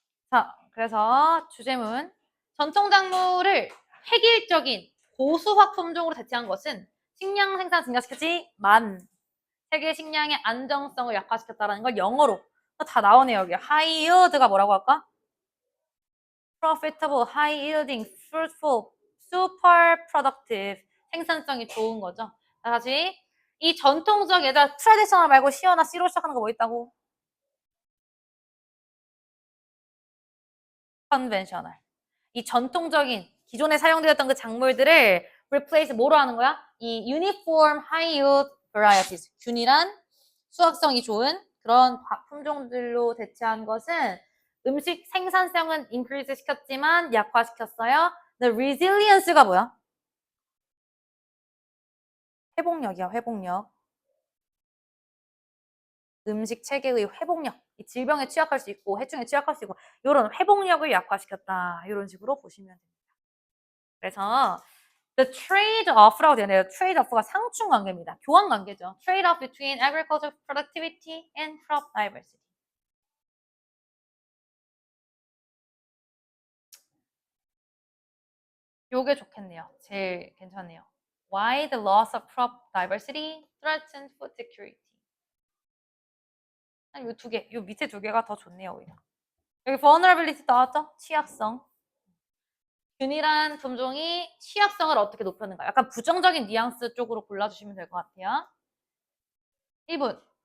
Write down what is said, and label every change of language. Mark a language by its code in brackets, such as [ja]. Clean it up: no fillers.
[ko] 자, 그래서 주제문 전통작물을 획일적인 고수화 품종으로 대체한 것은 식량 생산 증가시켰지 만 세계 식량의 안정성을 약화시켰다는 걸 영어로 다 나오네요. 여기 high yield가 뭐라고 할까? [en] profitable, high yielding, fruitful, super productive [ko] 생산성이 좋은 거죠. 자, 다시 이 전통적 얘들아 트레디셔널 말고 C어나 C로 시작하는 거 뭐 있다고? [en] conventional. [ko] 이 전통적인 기존에 사용되었던 그 작물들을 replace 뭐로 하는 거야? 이 [en] uniform high yield varieties [ko] 균일한 수확성이 좋은 그런 품종들로 대체한 것은 음식 생산성은 increase 시켰지만 약화시켰어요. The resilience가 뭐야? 회복력이야, 회복력. 음식 체계의 회복력. 이 질병에 취약할 수 있고 해충에 취약할 수 있고 이런 회복력을 약화시켰다. 이런 식으로 보시면 됩니다. 그래서 the trade-off라고 되네요. trade-off가 상충 관계입니다. 교환 관계죠. [en] trade-off between agricultural productivity and crop diversity. [ko] 요게 좋겠네요. 제일 괜찮네요. [en] Why the loss of crop diversity threatens food security. [ko] 요 두 개, 요 밑에 두 개가 더 좋네요, 오히려. 여기 vulnerability 나왔죠? 취약성. 균일한 품종이 취약성을 어떻게 높였는가. 약간 부정적인 뉘앙스 쪽으로 골라주시면 될 것 같아요. 1분.